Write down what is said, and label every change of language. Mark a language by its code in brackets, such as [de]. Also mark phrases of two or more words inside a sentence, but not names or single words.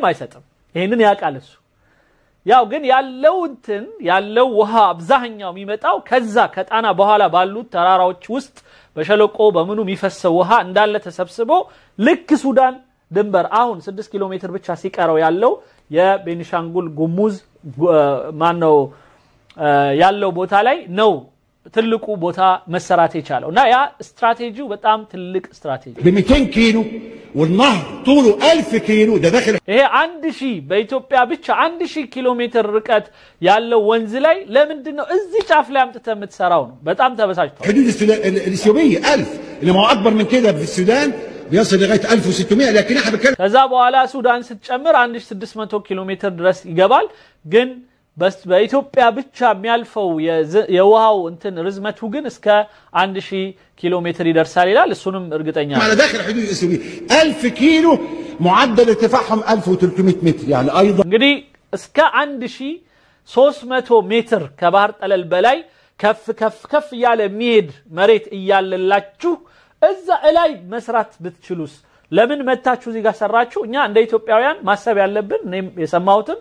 [am] አይሰጥም ይሄንን ያቃል እሱ ያው ግን ያለው ውሃ አብዛኛው የሚመጣው ከዛ ከጣና በኋላ ባሉት ተራራዎች ውስጥ በሸለቆ በመኑ የሚፈሰው ውሃ እንዳለ ተሰብስቦ ልክ ሱዳን ድንበር አሁን 6 ኪሎ ሜትር ብቻ ሲቀረው ያለው የቤኒሻንጉል ጉሙዝ ማነው ያለው ቦታ ላይ ነው ትልቁ ቦታ መሰራት ይቻላልና ያ ስትራቴጂው በጣም ትልቅ ስትራቴጂ [ar] ب200 كيلو والنهر طوله 1000 كيلو ده داخل [am] ይሄ 1000 በኢትዮጵያ ብቻ 1000 ኪሎ ሜትር ርቀት ያለው ወንዝ ላይ ለምንድነው እዚህ ጫፍ ላይ አምጥተህ የምትሰራው ነው በጣም ተበሳጭቷል [ar] حدود السودان الاثيوبيه 1000 انما اكبر من كده في السودان بيصل لغايه 1600 لكن احنا بنتكلم [am] ከዛ በኋላ ሱዳን ስትጨምር 1600 ኪሎ ሜትር ድረስ ይገባል ግን بس በኢትዮጵያ ብቻ የሚያልፈው የውሃው እንትን ርዝመቱ ግን እስከ 1000 ኪሎ ሜትር ይደርሳል ይላል እሱንም እርግጠኛ [ar] على داخل حدود السويد 1000 كيلو معدل ارتفاعهم 1300 متر يعني ايضا [am] እንግዲህ እስከ 1300 ሜትር ከባህር ጠለል በላይ ከፍ ያለ የሚሄድ መሬት እያለላችሁ እዛ ላይ መስራት ብትችሉስ ለምን መታችሁ እዚህ ጋር ሰራችሁ እኛ እንደ ኢትዮጵያውያን ማሰብ ያለብን እኔም የሰማሁትም